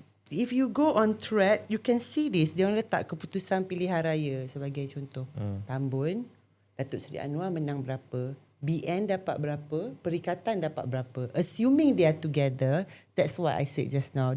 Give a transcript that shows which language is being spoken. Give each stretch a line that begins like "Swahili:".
English: If you go on thread, you can see this.
Malay: Dia orang letak keputusan pilihan raya sebagai contoh. Tambun, Datuk Seri Anwar menang berapa, BN dapat berapa, Perikatan dapat berapa.
English: Assuming they are together, that's what I said just now.